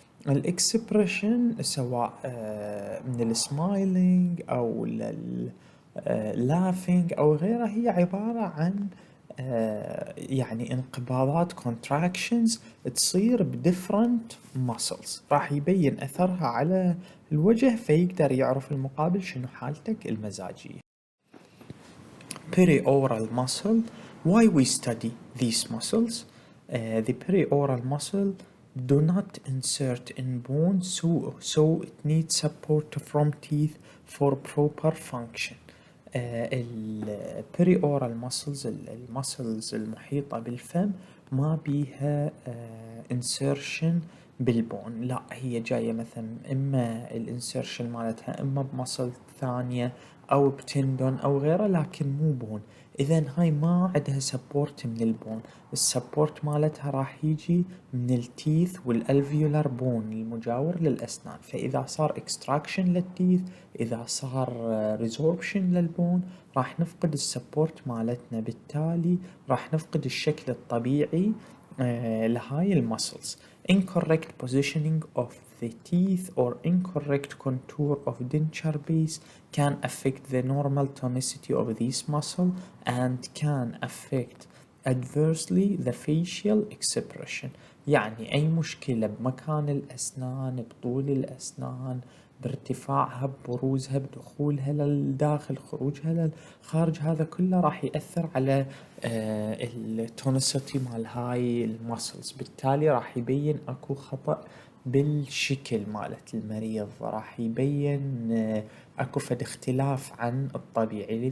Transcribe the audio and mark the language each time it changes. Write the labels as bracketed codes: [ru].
[ar] الاكسبريشن سواء من السمايلينج او اللافينج او غيرها هي عبارة عن يعني انقباضات contractions تصير بديفرنت muscles، راح يبين اثرها على الوجه فيقدر يعرف المقابل شنو حالتك المزاجية. [en] Perioral muscle. Why we study these muscles? The perioral muscle do not insert in bone, so it needs support from teeth for proper function. [ar] البريورال muscles المسلز المحيطة بالفم ما بيها insertion بالبون، لا هي جاية مثلا اما الانسيرشن مالتها اما بمسل ثانية او بتندون او غيره لكن مو بون. اذا هاي ما عندها سبورت من البون، السبورت مالتها راح يجي من التيث والالفيولار بون المجاور للاسنان. فاذا صار اكستراكشن للتيث، اذا صار ريزوربشن للبون، راح نفقد السبورت مالتنا، بالتالي راح نفقد الشكل الطبيعي لهاي المسلز. [en] Incorrect positioning of the teeth or incorrect contour of denture base can affect the normal tonicity of this muscle and can affect adversely the facial expression. [ar] يعني أي مشكلة بمكان الأسنان، بطول الأسنان، بارتفاعها، ببروزها، بدخولها للداخل، خروجها للخارج، هذا كله راح يأثر على التونسيتي مال هاي المسلز، بالتالي راح يبين اكو خطأ بالشكل مالت المريض، راح يبين اكو فد اختلاف عن الطبيعي.